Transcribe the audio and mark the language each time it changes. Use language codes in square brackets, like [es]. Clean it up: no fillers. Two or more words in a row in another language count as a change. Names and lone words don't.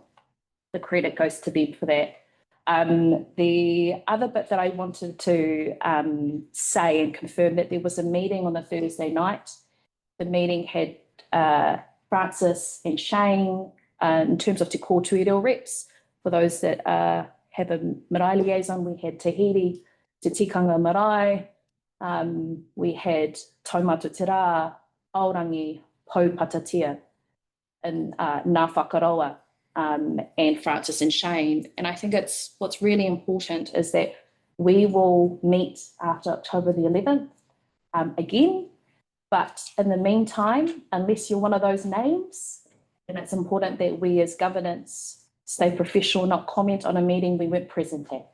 [en] The credit goes to them for that. The other bit that I wanted to say and confirm that there was a meeting on the Thursday night. The meeting had Francis and Shane in terms of Te Kōtui Reo reps. For those that have a marae liaison, we had Tahiti, Te Tikanga Marae, we had Taumata Te Rā, Aorangi, Pou Patatia, and Ngā Whakaroa. And Francis and Shane. And I think what's really important is that we will meet after October the 11th again. But in the meantime, unless you're one of those names, then it's important that we as governance stay professional, not comment on a meeting we weren't present at.